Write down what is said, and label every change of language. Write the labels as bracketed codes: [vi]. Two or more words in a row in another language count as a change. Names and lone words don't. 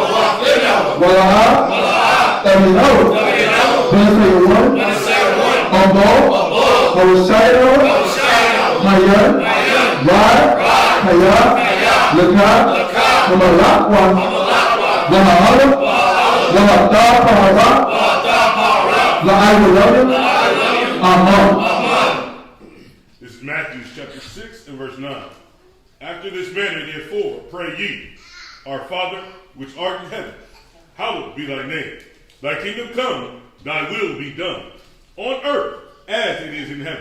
[en] Walaha, Taminoah, Benesayawah, Obo, Hoshayanoah, Hayah, Rad, Hayah, Lakah, Kamalakwa, Wahala, Wahata, Pahara, La'ayawah, Amen. This is Matthew chapter 6 and verse 9. After this manner, therefore, pray ye, Our Father, which art in heaven, hallowed be thy name. Thy kingdom come, thy will be done, on earth as it is in heaven.